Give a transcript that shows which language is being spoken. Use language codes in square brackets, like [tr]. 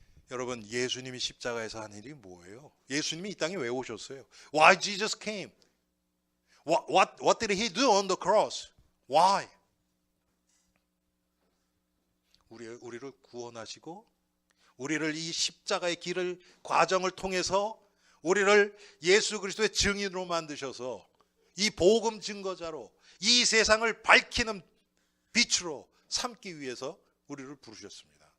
[ko] 여러분, 예수님이 십자가에서 한 일이 뭐예요? 예수님이 이 땅에 왜 오셨어요? [en] Why Jesus came? What did he do on the cross? Why? [ko] 우리를 구원하시고 우리를 이 십자가의 길을 과정을 통해서 우리를 예수 그리스도의 증인으로 만드셔서 이 복음 증거자로 이 세상을 밝히는 빛으로 삼기 위해서 우리를 부르셨습니다.